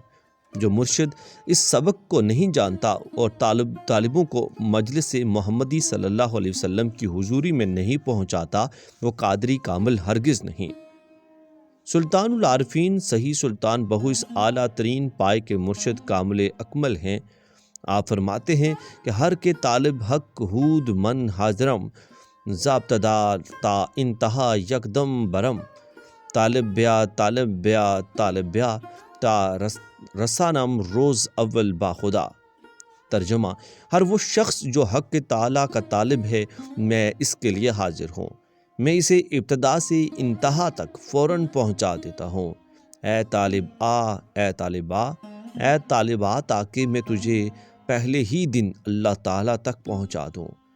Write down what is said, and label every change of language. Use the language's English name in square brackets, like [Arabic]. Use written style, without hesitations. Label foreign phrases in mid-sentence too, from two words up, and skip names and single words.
[Urdu] جو مرشد اس سبق کو نہیں جانتا اور طالبوں کو مجلس محمدی [Arabic] صلی اللہ علیہ وسلم [Urdu] کی حضوری میں نہیں پہنچاتا وہ قادری کامل ہرگز نہیں۔ سلطان العارفین صحیح سلطان بہو اس اعلیٰ ترین پائے کے مرشد کامل اکمل ہیں۔ آپ فرماتے ہیں کہ [Persian] ہر کے طالب حق ہود من حاضرم ضابطہ تا انتہا یکدم برم، طالب بیا طالب بیا طالب بیا تا رسانم روز اول باخدا۔ [Urdu] ترجمہ: ہر وہ شخص جو حق تعالیٰ کا طالب ہے میں اس کے لیے حاضر ہوں، میں اسے ابتدا سے انتہا تک فوراً پہنچا دیتا ہوں۔ اے طالب آ، اے طالب آ، اے طالب آ، تاکہ میں تجھے پہلے ہی دن اللہ تعالیٰ تک پہنچا دوں۔